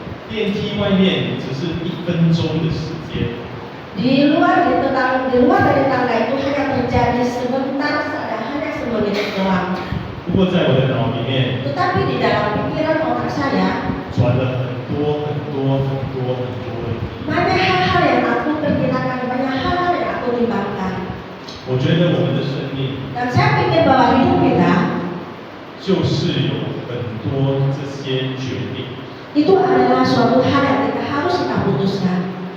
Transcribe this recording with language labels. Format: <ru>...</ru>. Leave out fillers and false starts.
<zh>电梯外面只是1分钟的时间，</zh> <id>di luar dari tangga itu hanya terjadi sebentar saja, hanya semenit doang.</id> <zh>不过在我的脑里面</zh> <id>Tetapi di dalam pikiran otak saya</id> <zh>转了很多很多很多很多问题。</zh> <id>banyak hal-hal yang aku perkirakan, banyak hal-hal yang aku timbangkan.</id> <zh>我觉得我们的生命</zh> <id>Dan saya pikir bahwa hidup kita</id> <zh>就是有很多这些决定。</zh> <id>itu adalah suatu hal yang harus kita putuskan.</id>